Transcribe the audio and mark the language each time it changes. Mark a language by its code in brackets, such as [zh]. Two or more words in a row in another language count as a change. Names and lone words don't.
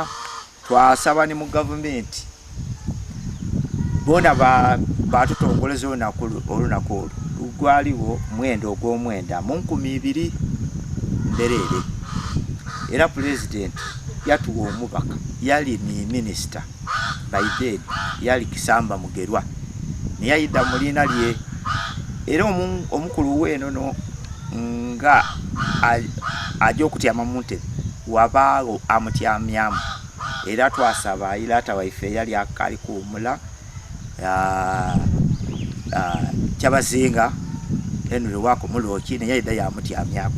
[lg] Twasaba ne mu gavumenti bona batutongoleza olunaku olwo lugwaliwo 9/9 mu 2000 mbereere. Era President yatuwa omubaka yali ni Minister [en] by then [lg] yali Kisamba Mugerwa neyayidda mu liina lye. Era omukulu w'enono nga ajja okutyama mu ntebe wabaawo amutyamyamu. Era twasaba ilaata waife yali akali kuwumula Kyabazinga Henry wako muloki neyayidda yamutyamyako.